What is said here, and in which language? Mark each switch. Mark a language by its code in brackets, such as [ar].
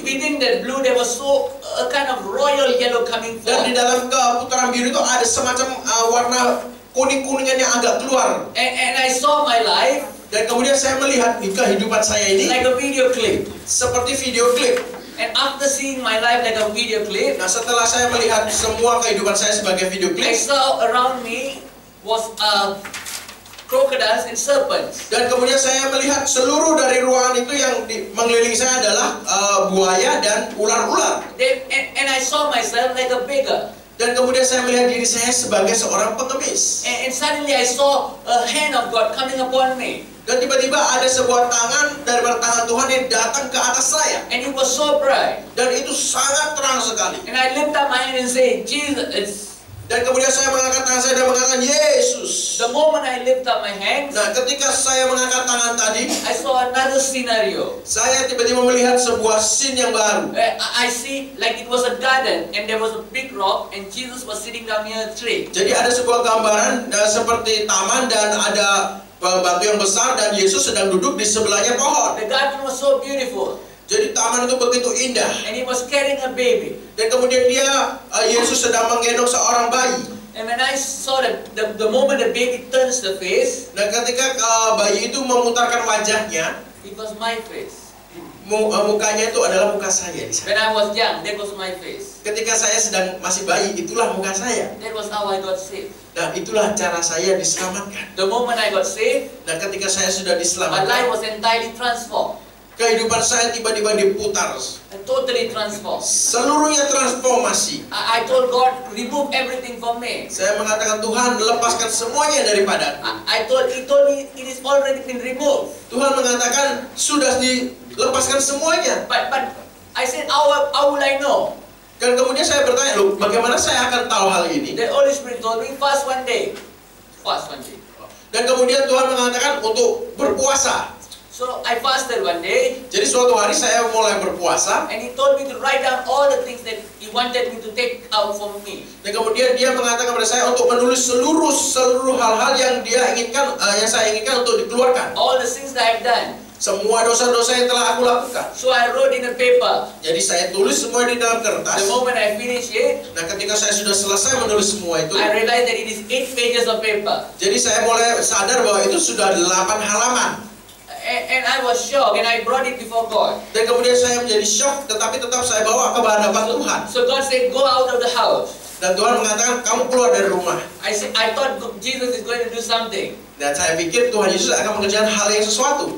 [en] And within that blue there was so a kind of royal yellow coming [id] Dan di dalam keputaran biru itu ada semacam warna kuning-kuningan yang agak keluar. [en] And I saw my life [id] Dan kemudian saya melihat di kehidupan saya ini [en] like a video clip. [id] seperti video klip. [en] And after seeing my life like a video clip, [id] Nah, setelah saya melihat semua kehidupan saya sebagai video [en] I saw around me was crocodiles and serpents. [id] dan kemudian saya melihat seluruh dari ruangan itu yang mengelilingi saya adalah buaya dan ular-ular. [en] And I saw myself like a beggar. [id] Dan kemudian saya melihat diri saya sebagai seorang pengemis. [en] And suddenly I saw a hand of God coming upon me. [id] Dan tiba-tiba ada sebuah tangan dari tangan Tuhan yang datang ke atas saya. [en] And it was so bright. [id] Dan itu sangat terang sekali. [en] And I lift up my hand and say, Jesus. [id] Dan kemudian saya mengangkat tangan saya dan mengatakan Yesus. [en] The moment I lift up my hands, [id] Nah, ketika saya mengangkat tangan tadi, [en] I saw another scenario. [id] saya tiba-tiba melihat sebuah scene yang baru. [en] I see like it was a garden and there was a big rock and Jesus was sitting down near a tree. [id] Jadi ada sebuah gambaran seperti taman dan ada batu yang besar dan Yesus sedang duduk di sebelahnya pohon. [en] The garden was so beautiful. [id] Jadi taman itu begitu indah. [en] And he was carrying a baby. [id] Dan kemudian Yesus sedang menggendong seorang bayi. [en] And when I saw the moment the baby turns the face, [id] Dan ketika bayi itu memutarkan wajahnya, [en] it was my face. [id] mukanya itu adalah muka saya di sana. [en] When I was young, that was my face. [id] Ketika saya sedang masih bayi, itulah muka saya. [en] That was how I got saved. [id] Nah, itulah cara saya diselamatkan. [en] The moment I got saved, [id] Dan ketika saya sudah [en] my life [id] diselamatkan, [en] was entirely transformed. [id] kehidupan saya tiba-tiba diputar. [en] Totally transformed. [id] Seluruhnya transformasi. [en] I told God, remove everything from me. [id] Saya mengatakan, Tuhan, lepaskan semuanya daripada. [en] He told me it is already been removed. [id] Tuhan mengatakan, sudah dilepaskan semuanya. [en] But I said, how will I know? [id] Dan kemudian saya bertanya, loh, bagaimana saya akan tahu hal ini? [en] The Holy Spirit told me, fast one day. Fast one day. [id] Dan kemudian Tuhan mengatakan untuk berpuasa. [en] So I fasted one day. [id] Jadi suatu hari saya mulai berpuasa. [en] And he told me to write down all the things that he wanted me to take out from me. [id] Dan kemudian dia mengatakan kepada saya untuk menulis seluruh hal-hal yang dia inginkan, yang saya inginkan untuk dikeluarkan. [en] All the things that I've done. [id] Semua dosa-dosa yang telah aku lakukan. [en] So I wrote in a paper. [id] Jadi saya tulis semua di dalam kertas. [en] The moment I finished it, [id] Nah, ketika saya sudah selesai menulis semua itu, [en] I realized that it is 8 pages of paper. [id] jadi saya mulai sadar bahwa itu sudah 8 halaman. [en] And I was shocked and I brought it before God. [id] Dan kemudian saya menjadi shock, tetapi tetap saya bawa ke hadapan Tuhan. [en] So God said, go out of the house. [id] Dan Tuhan mengatakan, kamu keluar dari rumah. [en] I thought Jesus is going to do something. [id] Dan saya pikir Tuhan Yesus akan mengerjakan hal yang sesuatu.